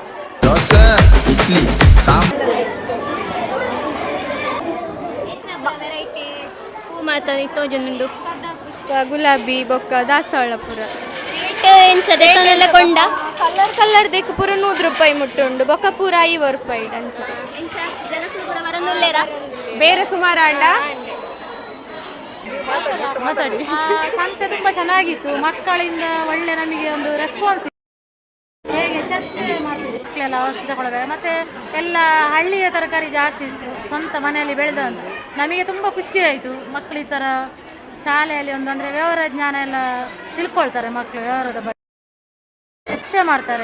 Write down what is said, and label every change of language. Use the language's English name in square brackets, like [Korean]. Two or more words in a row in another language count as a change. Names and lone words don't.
[Tulu] ಗುಲಾಬಿ ಬೊಕ್ಕ ದಾಸವಾಳ ಪೂರ ಕೊಂಡ ಕಲರ್ ಕಲರ್ ದೇಕ್ ಪೂರ 100 ರೂಪಾಯಿ ಮುಟ್ಟುಂಡು ಬೊಕ್ಕ ಪೂರ 50 ರೂಪಾಯಿ ಅಂಚ ಬೇರೆ ಸುಮಾರು ಅಂಡ [Kannada] ಸಂತೆ ತುಂಬ ಚೆನ್ನಾಗಿತ್ತು. ಮಕ್ಕಳಿಂದ ಒಳ್ಳೆ ನಮಗೆ ಒಂದು ರೆಸ್ಪಾನ್ಸ್ ಹೇಗೆ ಚರ್ಚೆ ಮಾಡ್ತಿದ್ದೆ ಮಕ್ಕಳೆಲ್ಲ ಔಷಧಿ ತಗೊಳ್ಬೇಕು ಮತ್ತು ಎಲ್ಲ ಹಳ್ಳಿಯ ತರಕಾರಿ ಜಾಸ್ತಿ ಇತ್ತು ಸ್ವಂತ ಮನೆಯಲ್ಲಿ ಬೆಳೆದಂತ ನಮಗೆ ತುಂಬ ಖುಷಿ ಆಯಿತು. ಮಕ್ಕಳು ಈ ಥರ ಶಾಲೆಯಲ್ಲಿ ಒಂದು ಅಂದರೆ ವ್ಯವಹಾರ ಜ್ಞಾನ ಎಲ್ಲ ತಿಳ್ಕೊಳ್ತಾರೆ ಮಕ್ಕಳು ವ್ಯವಹಾರದ ಬಗ್ಗೆ ಚರ್ಚೆ ಮಾಡ್ತಾರೆ.